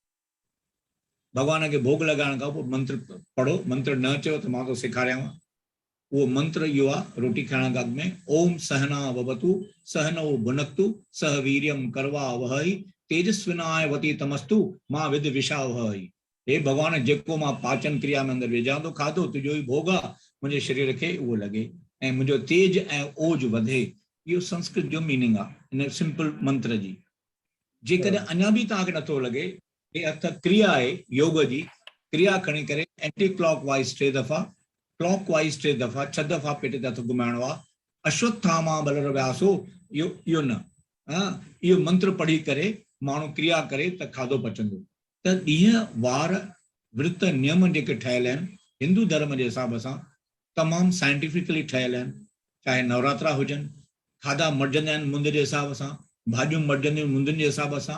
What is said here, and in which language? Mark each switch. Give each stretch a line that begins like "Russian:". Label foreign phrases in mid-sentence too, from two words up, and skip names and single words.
Sindhi: भॻवान खे भोग लॻाइण खां पोइ मंत्र पढ़ो। मंत्र न अचेव त मां तो सेखारियांव। उहो मंत्र इहो आहे रोटी खाइण खां अॻु में,
Sanskrit: ओम सहना भवतु सहनौ भुनक्तु सह वीर्यम करवा वहई तेजस्विनाय वती तमस्तु मां विद विषावहई।
Sindhi: हे भॻवान, जेको मां पाचन क्रिया में अंदरि विझां थो खाधो, तुंहिंजो ई भोग आहे, मुंहिंजे शरीर खे उहो लॻे ऐं मुंहिंजो तेज ऐं ओज वधे। इहो संस्कृत जो मीनिंग आहे इन सिंपल मंत्र जी। जेकॾहिं अञा बि तव्हांखे नथो लॻे, हे अर्थ क्रिया आहे योग जी। क्रिया खणी करे
English: anti clock wise
Sindhi: 3 दफ़ा,
English: clock wise
Sindhi: 3 दफ़ा, 6 दफ़ा पेट ते हथ घुमाइणो आहे।
Sanskrit: अश्वत्थामा बलर व्यासो,
Sindhi: इहो न, इहो मंत्र पढ़ी करे माण्हू क्रिया करे त खाधो पचंदो। त ॾींहं वार विर्त नियम जेके ठहियल आहिनि हिंदू धर्म जे हिसाब सां तमामु साइंटिफिकली ठहियल आहिनि। चाहे नवरात्रा हुजनि, खाधा मटिजंदा आहिनि मुंद जे हिसाब सां, भाॼियूं मटिजंदियूं मुंदनि जे हिसाब सां।